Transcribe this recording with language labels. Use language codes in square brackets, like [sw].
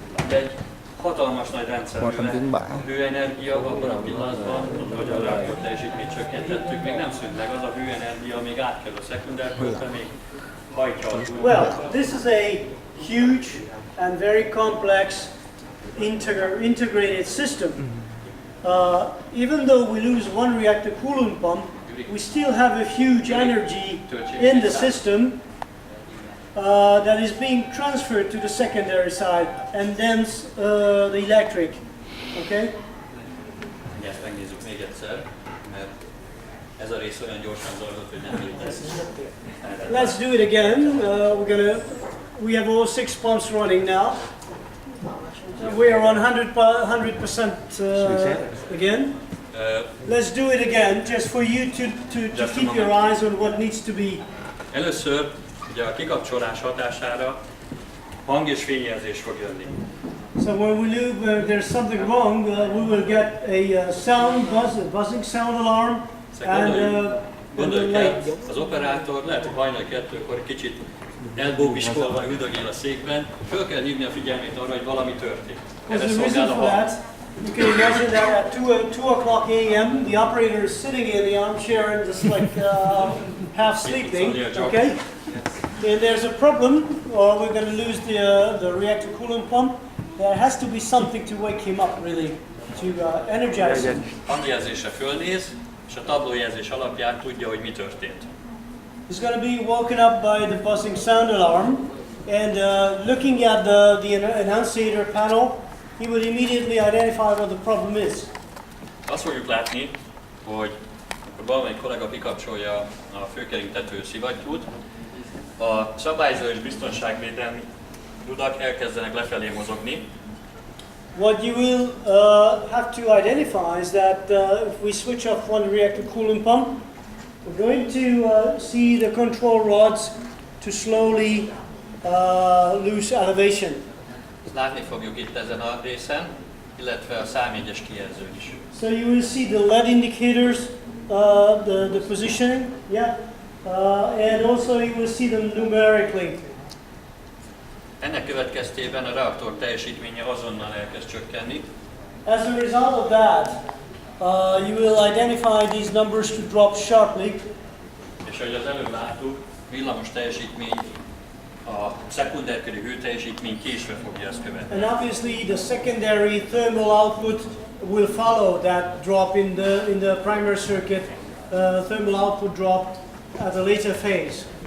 [hu] Egy hatalmas nagy rendszerűen hőenergia abban a pillanatban, hogy a reaktor teljesítményt csökkentettük, még nem szűnt meg, az a hőenergia még átkerül a szekundárkörbe, még hajtja a túl. [en] Well, this is a huge and very complex integrated system. even though we lose one reactor coolant pump, we still have a huge energy in the system that is being transferred to the secondary side, and then the electric. Okay? [hu] Ezt megnézzük még egyszer, mert ez a rész olyan gyorsan zajlott, hogy nem létezik. [en] Let's do it again. We have all 6 pumps running now. We are on 100% again. Let's do it again, just for you to keep your eyes on what needs to be. [hu] Először ugye a kikapcsolás hatására hang- és fényjelzés fog jönni. [en] So when we do, there's something wrong, we will get a sound buzz, a buzzing sound alarm, [hu] Gondolj el, az operátor lehet, hogy hajnal 2-kor kicsit elbóbiskolva üldögél a székben, föl kell hívni a figyelmét arra, hogy valami történt. Erre szolgál a hang. [en] You can imagine that at 2 o'clock a.m. the operator is sitting in the armchair and just like half sleeping, okay? And there's a problem, or we're going to lose the reactor coolant pump. There has to be something to wake him up, really, to energize him. [hu] Hangjelzésre fölnéz, és a tablójelzés alapján tudja, hogy mi történt. [en] He's going to be woken up by the buzzing sound alarm, and looking at the annunciator panel, he will immediately identify what the problem is. [hu] Azt fogjuk látni, hogy akkor valamelyik kollega kikapcsolja a főkeringtető szivattyút, a szabályzó és biztonságvédelmi rudak elkezdenek lefelé mozogni. [en] What you will have to identify is that if we switch off one reactor coolant pump, we're going to see the control rods to slowly lose elevation. [hu] Ezt látni fogjuk itt ezen a részen, illetve a számjegyes kijelzőn is. [en] So you will see the LED indicators, the positioning, yeah, and also you will see them numerically. [hu] Ennek következtében a reaktor teljesítménye azonnal elkezd csökkenni. [en] As a result of that, you will identify these numbers to drop sharply. [hu] És ahogy az előbb láttuk, villamos teljesítmény, a szekunderkörű hőteljesítmény késve fogja ezt követni. [en] And obviously the secondary thermal output will follow that drop in the primary circuit, thermal output drop at a later phase.